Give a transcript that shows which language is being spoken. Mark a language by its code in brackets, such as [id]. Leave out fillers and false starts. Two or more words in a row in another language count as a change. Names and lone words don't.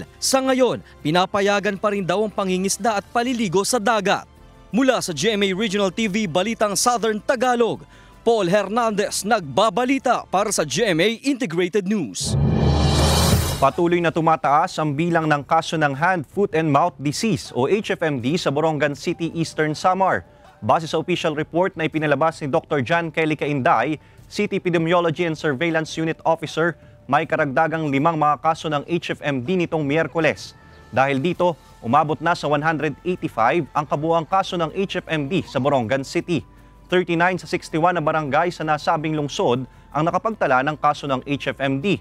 [tl] Sa ngayon, pinapayagan pa rin daw ang pangingisda at paliligo sa dagat. Mula sa GMA Regional TV, Balitang Southern Tagalog, Paul Hernandez nagbabalita para sa GMA Integrated News. Patuloy na tumataas ang bilang ng kaso ng [en] Hand, Foot and Mouth Disease [tl] o HFMD sa Borongan City, Eastern Samar. Base sa [en] official report [tl] na ipinalabas ni Dr. [en] John Kelly Cainday, City Epidemiology and Surveillance Unit Officer, [tl] may karagdagang 5 mga kaso ng HFMD nitong Miyerkules. Dahil dito, umabot na sa 185 ang kabuuang kaso ng HFMD sa Borongan City. 39 sa 61 na barangay sa nasabing lungsod ang nakapagtala ng kaso ng HFMD.